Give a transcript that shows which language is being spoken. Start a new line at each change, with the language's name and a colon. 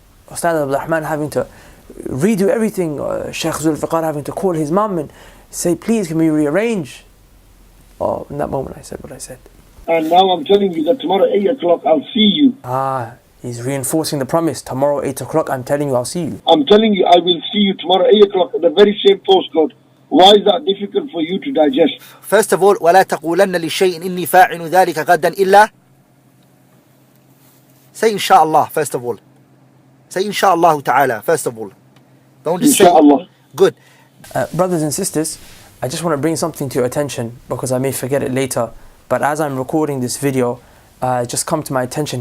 English: Ustad Abdul Rahman having to redo everything, Sheikh Zulfiqar having to call his mum and say, please can we rearrange? Oh, in that moment I said what I said. And now I'm telling you that tomorrow 8 o'clock I'll see you. He's reinforcing the promise. Tomorrow 8 o'clock I'm telling you I'll see you. I'm telling you I will see you tomorrow 8 o'clock at the very same postcode. Why is that difficult for you to digest? First of all,
Arabic: وَلَا تَقُولَنَّ لِشَيْءٍ إِنِّي فَاعِلُ ذَلِكَ غَدًّا إِلَّا.
English: Say inshallah first of all. Say inshallah ta'ala first of all. Don't just Inshallah. say. Good. Brothers and sisters, I just want to bring something to your attention because I may forget it later. But as I'm recording this video, just come to my attention.